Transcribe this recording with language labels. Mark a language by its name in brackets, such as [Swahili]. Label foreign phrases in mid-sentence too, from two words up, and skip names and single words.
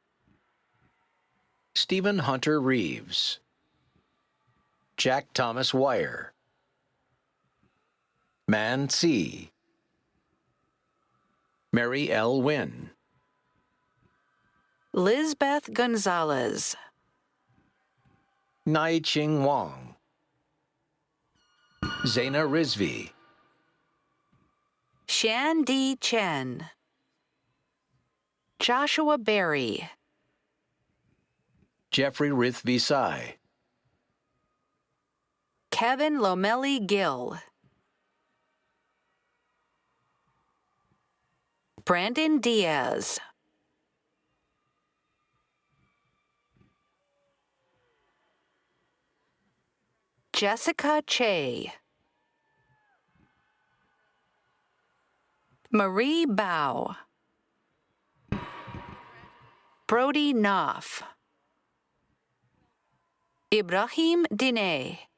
[English] Stephen Hunter Reeves, Jack Thomas Wire, Man C, Mary L. Wynn, Lizbeth Gonzalez, Nai Ching Wong, Zaina Rizvi, Shan D. Chen, Joshua Berry, Jeffrey Rithvisai, Kevin Lomeli Gill, Brandon Diaz, Jessica Che, Marie Bao, Brody Knopf, Ibrahim Dine,